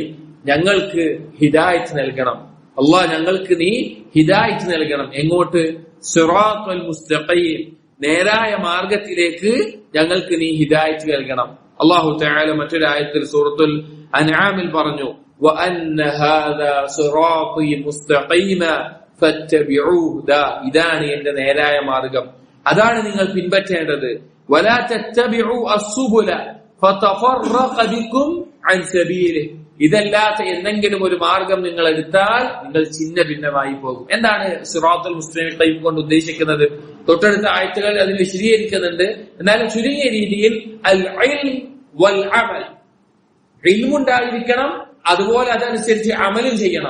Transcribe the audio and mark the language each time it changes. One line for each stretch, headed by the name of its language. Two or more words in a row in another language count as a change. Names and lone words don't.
Malayalam: ഞങ്ങൾക്ക് ഹിദായത്ത് നൽകണം അള്ളാഹ്, ഞങ്ങൾക്ക് നീ ഹിദായത്ത് നൽകണം. എങ്ങോട്ട്?
Arabic: الصراط المستقيم,
Malayalam: നേരായ മാർഗത്തിലേക്ക് ഞങ്ങൾക്ക് നീ ഹിദായത്ത് നൽകണം.
Arabic: الله تعالى
Malayalam: മറ്റൊരായത്തിൽ സൂറത്തുൽ അൻആമിൽ പറഞ്ഞു
Arabic: وَأَنَّ هَذَا صِرَاطِي مُسْتَقِيمًا فَاتَّبِعُوهُ.
Malayalam: ഇതാണ് എന്റെ നേരായ മാർഗം, അതാണ് നിങ്ങൾ പിൻപറ്റേണ്ടത്.
Arabic: وَلَا تَتَّبِعُوا السُّبُلَ فَتَفَرَّقَ بِكُمْ عَنْ سَبِيلِهِ.
Malayalam: ഇതല്ലാത്ത എന്തെങ്കിലും ഒരു മാർഗം നിങ്ങൾ എടുത്താൽ നിങ്ങൾ ചിന്ന ഭിന്നമായി പോകും. എന്താണ്
Arabic: الصراط المستقيم
Malayalam: കൊണ്ട് ഉദ്ദേശിക്കുന്നത്? തൊട്ടടുത്ത ആയത്തുകൾ അതിൽ വിശദീകരിക്കുന്നുണ്ട്. എന്നാലും ചുരുങ്ങിയ രീതിയിൽ
Arabic: العلم والعمل,
Malayalam: ഇൽമുണ്ടായിരിക്കണം, അതുപോലെ അതനുസരിച്ച് അമലും ചെയ്യണം.